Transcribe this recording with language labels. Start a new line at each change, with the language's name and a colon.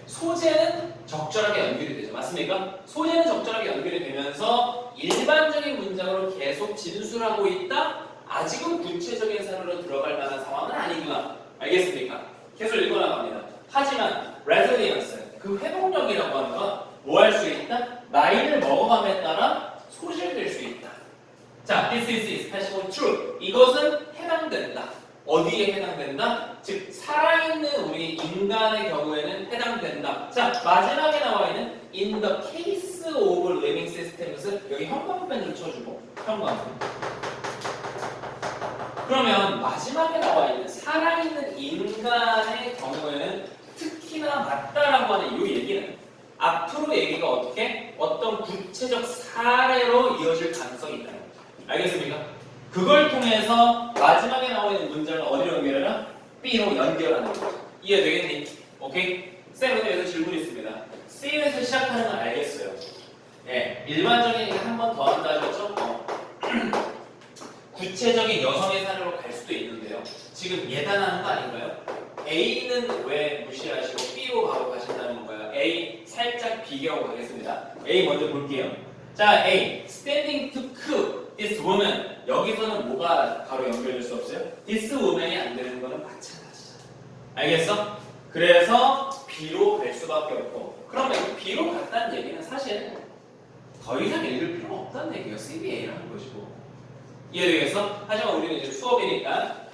Korean: 소재는 적절하게 연결이 되죠. 맞습니까? 소재는 적절하게 연결이 되면서 일반적인 문장으로 계속 진술하고 있다? 아직은 구체적인 사례로 들어갈 만한 상황은 아니구나. 알겠습니까? 계속 읽어나갑니다. 하지만 resilience, 그 회복력이라고 하는 건 뭐 할 수 있다? 나이를 먹어감에 따라 소실될 수 있다.
English: 자, this is especially true.
Korean: 이것은 해당된다. 어디에 해당된다? 즉 살아있는 우리 인간의 경우에는 해당된다. 자, 마지막에 나와 있는
English: in the case of living systems
Korean: 여기 형광펜 좀 쳐주고 형광펜. 그러면 마지막에 나와 있는 살아있는 인간의 경우에는 특히나 맞다라고 하는 이 얘기는 앞으로 얘기가 어떻게 어떤 구체적 사례로 이어질 가능성이 있다는 거죠. 알겠습니까? 그걸 통해서 마지막에 나와 있는 문장을 어디로 연결하나? B로 연결하는 거죠. 이해되겠니? 오케이? 쌤, 근데 여기서 질문이 있습니다. C에서 시작하는 건 알겠어요. 네, 일반적인 얘기 한 번 더 한다 하셨죠? 구체적인 여성의 사례로 갈 수도 있는데요. 지금 예단하는 거 아닌가요? A는 왜 무시하시고 B로 바로 가신다는 건가요? A 살짝 비교하고 가겠습니다. A 먼저 볼게요.
English: 자, A standing to cook this woman.
Korean: 여기서는 뭐가 바로 연결될 수 없어요?
English: This woman
Korean: 이 안 되는 거는 마찬가지잖아. 알겠어? 그래서 B로 갈 수밖에 없고. 그러면 B로 갔다는 얘기는 사실 더 이상 읽을 필요가 없다는 얘기예요. CBA라는 것이고. 이해되겠어? 하지만 우리는 이제 수업이니까